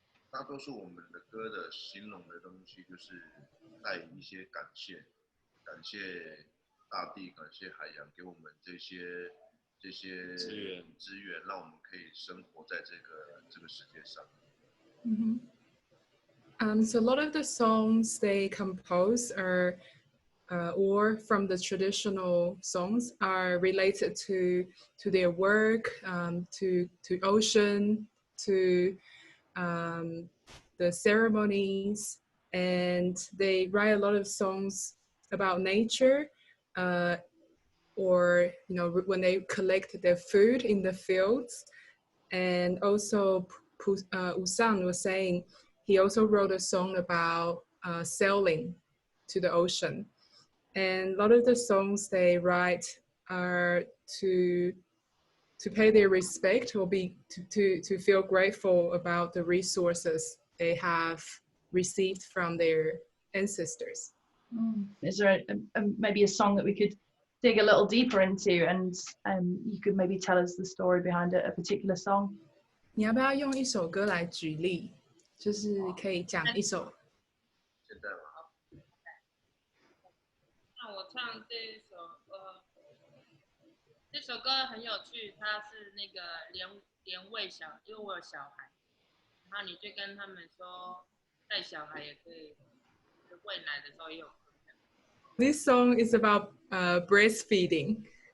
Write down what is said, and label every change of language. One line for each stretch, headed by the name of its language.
Chinese: 大多数我们的歌的形容的东西就是带一些感谢大地，感谢海洋给我们这些资源，让我们可以生活在这个世界上。
English: So a lot of the songs they compose are or from the traditional songs are related to their work, to ocean, to the ceremonies, and they write a lot of songs about nature, or when they collect their food in the fields. And also Usan was saying he also wrote a song about sailing to the ocean. And a lot of the songs they write are to pay their respect, or to feel grateful about the resources they have received from their ancestors. Is there maybe a song that we could dig a little deeper into, and you could maybe tell us the story behind a particular song?
Chinese: 你要不要用一首歌来举例？就是可以讲一首。现在嘛，那我唱这首歌很有趣，它是那个连喂因为我有小孩，然后你就跟他们说带小孩也可以，喂奶的时候也有歌。
English: This song is about breastfeeding.